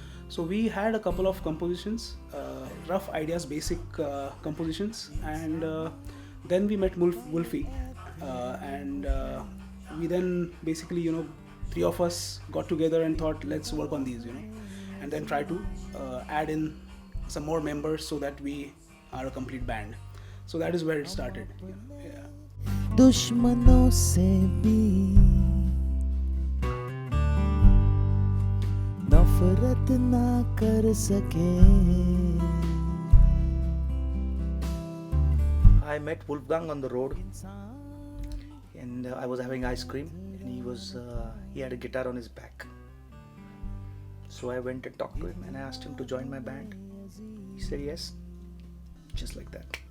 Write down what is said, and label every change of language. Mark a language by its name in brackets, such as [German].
[English] So we had a couple of compositions, rough ideas, basic compositions, and then we met Wolfie, and we then basically 3 of us got together and thought, let's work on these, and then try to add in some more members so that we are a complete band. So that is where it started. Yeah. [Hindi] दुश्मनों से भी नफरत ना कर सके। [English] I met Wolfgang on the road, and I was having ice cream, and he had a guitar on his back. So I went and talked to him, and I asked him to join my band. He said yes, just like that.